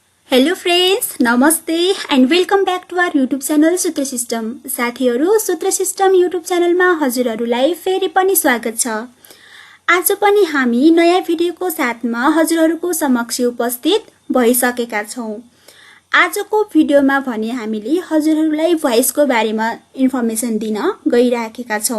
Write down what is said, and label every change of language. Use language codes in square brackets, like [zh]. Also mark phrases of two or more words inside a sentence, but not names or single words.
[en] hello friends, नमस्ते and welcome back to our YouTube channel सूत्र सिस्टम। [ne] साथीहरु, सूत्र सिस्टम यूट्यूब चैनलमा हजुरहरुलाई फेरि पनि स्वागत छ। आज पनि हामी नयाँ भिडियोको साथमा हजुरहरुको समक्ष उपस्थित भइसकेका छौं। आजको भिडियोमा भने हामीले हजुरहरुलाई भोइसको बारेमा इन्फर्मेसन दिन गइराखेका छौं।